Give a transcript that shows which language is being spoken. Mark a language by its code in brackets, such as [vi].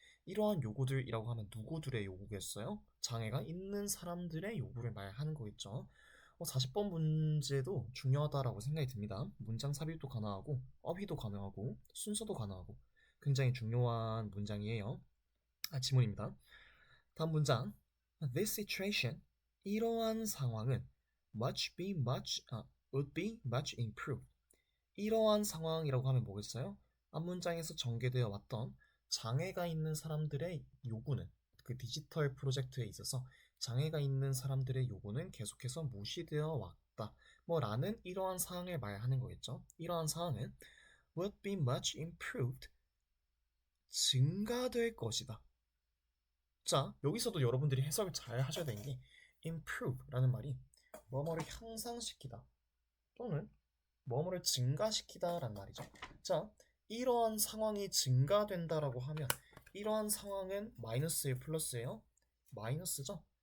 [ko] 이러한 요구들이라고 하면 누구들의 요구겠어요? 장애가 있는 사람들의 요구를 말하는 거겠죠. 40번 문제도 중요하다라고 생각이 듭니다. 문장 삽입도 가능하고, 어휘도 가능하고, 순서도 가능하고, 굉장히 중요한 문장이에요. 지문입니다. 다음 문장. [en] This situation, [ko] 이러한 상황은 [en] would be much improved. [ko] 이러한 상황이라고 하면 뭐겠어요? 앞문장에서 전개되어 왔던 장애가 있는 사람들의 요구는 그 디지털 프로젝트에 있어서 장애가 있는 사람들의 요구는 계속해서 무시되어 왔다. 라는 이러한 상황을 말하는 거겠죠. 이러한 상황은 [en] would be much improved. [ko] 증가될 것이다. 자, 여기서도 여러분들이 해석을 잘 하셔야 되는 게 improve라는 말이 뭐뭐를 향상시키다 또는 뭐뭐를 증가시키다 라는 말이죠. 자, 이러한 상황이 증가된다라고 하면 이러한 상황은 마이너스예요, 플러스예요? 마이너스죠.